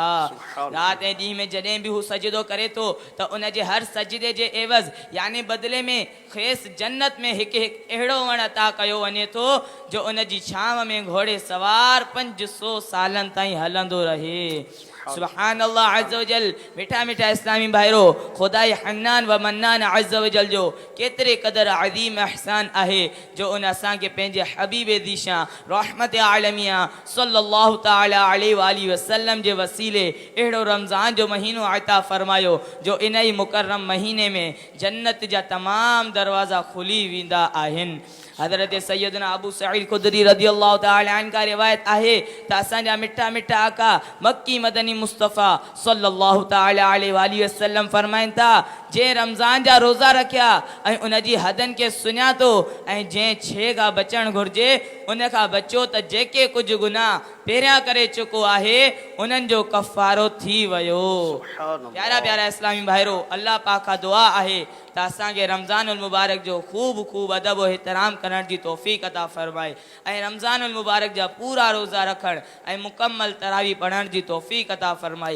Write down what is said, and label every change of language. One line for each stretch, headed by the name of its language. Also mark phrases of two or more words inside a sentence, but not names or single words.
Sindhi: राति ऐं ॾींहं में जॾहिं बि हू सजदो करे थो त उन जे हर सजदे जे एवज़ यानी बदिले में खेसि जन्नत में हिकु हिकु अहिड़ो वण अता कयो वञे थो जो उन जी छांव में घोड़े सवार 500 सालनि ताईं हलंदो रहे।
Arabic: سبحان الله عز وجل.
Sindhi: मिठा मिठा इस्लामी भाइरो, खुदाई
Arabic: حنان ومنان عز وجل
Sindhi: जो केतिरे क़दर अज़ीम अहसान आहे जो उन असांखे पंहिंजे हबीब दीशा रहमत आलमिया
Arabic: صلى الله تعالى عليه وآله وسلم
Sindhi: जे वसीले अहिड़ो रमज़ान जो महीनो अता फरमायो जो इन ई मुकर्रम महीने में जन्नत जा तमाम दरवाज़ा खुली वेंदा आहिनि। हज़रत सैयदना अबू सईद खुदरी
Arabic: رضي الله تعالى عنه
Sindhi: का रिवायत आहे त असांजा मिठा मिठा आका मक्की मदनी मुस्तफ़ा
Arabic: صلى الله تعالى عليه وآله وسلم
Sindhi: फरमाइनि था, जंहिं रमज़ान जा रोज़ा रखिया ऐं उन जी हदनि खे सुञातो ऐं जंहिं छे खां बचणु घुरिजे उन खां बचो त जेके कुझु गुनाह पहिरियां करे चुको आहे उन्हनि जो कफ़ारो थी वियो। प्यारा प्यारा इस्लामी भाइरो, अल्लाह पाक खां दुआ आहे त असांखे रमज़ानुल मुबारक जो ख़ूब ख़ूब अदब और एहतराम करण जी तौफ़ीक़ अता फरमाए ऐं रमज़ानुल मुबारक जा पूरा रोज़ा रखण ऐं मुकम्मल तरावी पढ़ण जी तौफ़ीक़ अता फरमाए।